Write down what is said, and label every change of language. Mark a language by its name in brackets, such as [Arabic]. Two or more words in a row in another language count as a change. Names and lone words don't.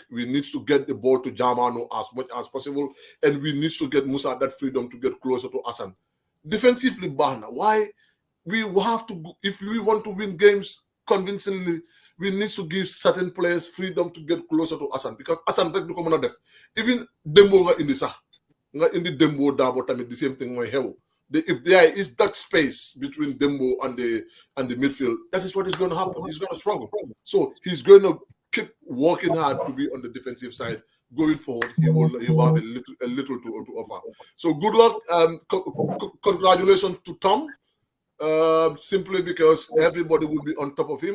[English] We need to get the ball to Jamano as much as possible, and we need to get Musa that freedom to get closer to Hassan. Defensively, Bahna, why we have to, if we want to win games convincingly, we need to give certain players freedom to get closer to Hassan, because Hassan [Wolof] rek du ko meuna def. Even Dembo nga indi sax, nga indi Dembo Dabo tamit [English] the same thing [Wolof] moy xew. [English] If there is that space between Dembo and the midfield, that is what is going to happen. He's going to struggle. So he's going to keep working hard to be on the defensive side. Going forward, he will have a little to offer. So good luck. Congratulations to Tom. Simply because everybody will be on top of him.